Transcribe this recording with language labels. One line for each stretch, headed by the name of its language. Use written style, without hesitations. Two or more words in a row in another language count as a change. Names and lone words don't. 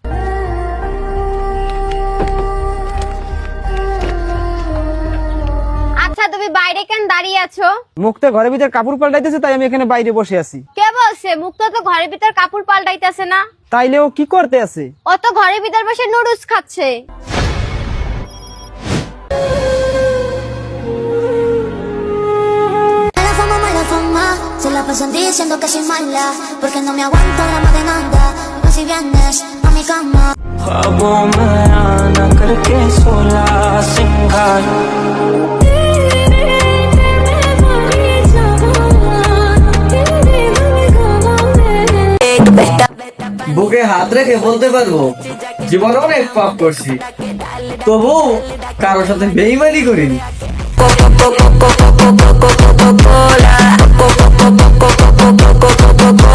Bangla: আচ্ছা তুমি বাইরে কেন দাঁড়িয়ে আছো? মুক্তা ঘরের ভিতর কাপড় পাল্টাইতেছে, তাই আমি এখানে বাইরে বসে আছি। কে বলছে? মুক্তা তো ঘরের ভিতর কাপড় পাল্টাইতেছে না। তাইলে ও কি করতে আছে? ও তো ঘরের ভিতর বসে নুডলস খাচ্ছে।
Spanish: Mala fama, se la pasan diciendo que soy mala, porque no me aguanto la más de nada. Dime si vienes a mi cama.
Hindi: ख्वाबों में आना करके सोला सिंगार,
Bangla: বুকে হাত রেখে বলতে পারবো জীবনে অনেক পাপ করছি, তবু কারোর সাথে বেইমানি করিনি।